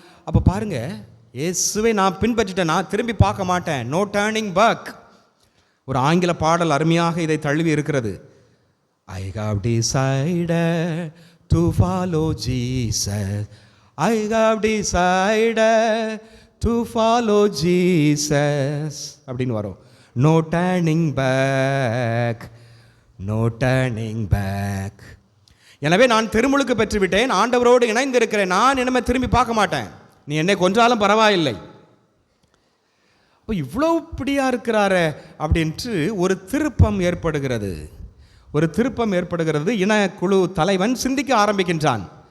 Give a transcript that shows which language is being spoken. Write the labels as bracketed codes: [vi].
[ta] அப்போ பாருங்க, இயேசுவை நான் பின்பற்றிட்டேன், நான் திரும்பி பார்க்க மாட்டேன். [en] No turning back. [ta] ஒரு ஆங்கில பாடல் அருமையாக இதை தழுவி இருக்கிறது. [en] I have decided to follow Jesus. I have decided to follow Jesus. [ta] அப்படின்னு வரும். [en] No turning back, no turning back. [ta] எனவே நான் திருமுழுக்கு பெற்றுவிட்டேன், ஆண்டவரோடு இணைந்திருக்கிறேன், நான் இனிமே திரும்பி பார்க்க மாட்டேன். நீ என்னை கொன்றாலும் பரவாயில்லை. அப்போ இவ்வளோ இப்படியா இருக்கிறாரு அப்படின்ட்டு ஒரு திருப்பம் ஏற்படுகிறது. ஒரு திருப்பம் ஏற்படுகிறது. இனக்குழு தலைவன் சிந்திக்க ஆரம்பிக்கின்றான்.